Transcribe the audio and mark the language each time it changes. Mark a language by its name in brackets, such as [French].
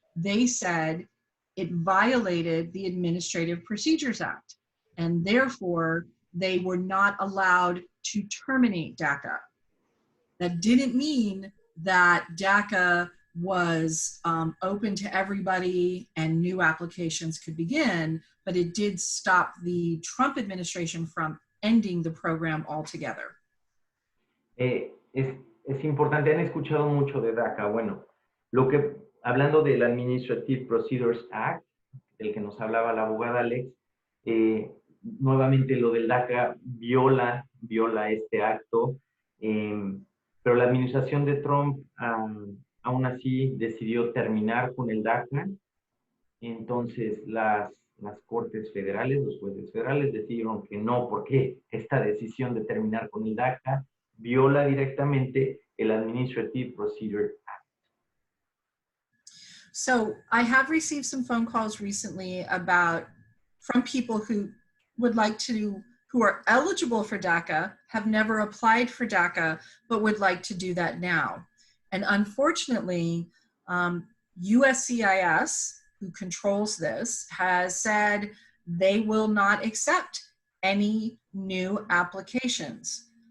[English] They said it violated the Administrative Procedures Act, and therefore they were not allowed to terminate DACA. That didn't mean that DACA was open to everybody and new applications could begin, but it did stop the Trump administration from ending the program altogether. [Spanish] Es importante, han escuchado mucho de DACA. Bueno, hablando del Administrative Procedures Act, del que nos hablaba la abogada Alex, nuevamente lo del DACA viola este acto, pero la administración de Trump aún así decidió terminar con el DACA. Entonces las cortes federales, los jueces federales decidieron que no, porque esta decisión de terminar con el DACA viola directamente el Administrative Procedure Act. [English] So I have received some phone calls recently from people who are eligible for DACA, have never applied for DACA, but would like to do that now. And unfortunately, USCIS, who controls this, has said they will not accept any new applications.